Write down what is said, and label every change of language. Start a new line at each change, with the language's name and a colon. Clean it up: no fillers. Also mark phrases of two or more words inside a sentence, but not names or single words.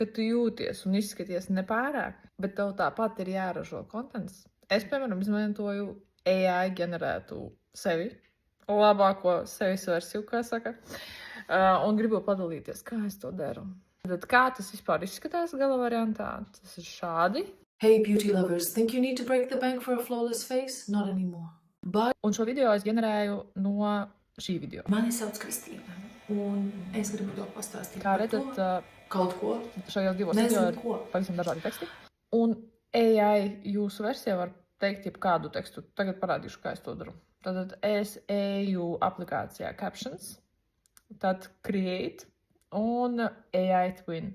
Latvian: ka tu jūties un izskaties nepārāk, bet tev tāpat ir jāražo kontents. Es, piemēram, izmantoju AI ģenerētu sevi, labāko sevis versiju, kā saka, un gribu padalīties, kā es to daru. Tad kā tas vispār izskatās gala variantā? Tas ir šādi.
English: Hey beauty lovers, think you need to break the bank for a flawless face? Not anymore. But
Latvian: Un šo video es ģenerēju no šī video. mani sauc Kristīna, un es gribu to pastāstīt Kā par to redzat, kaut ko. šajos divos Nezinu video ir ko. pavisam dažādi teksti. Un AI jūsu versijā var teikt jebkādu tekstu. Tagad parādīšu, kā es to daru. Tad es eju aplikācijā Captions, tad Create un AI Twin.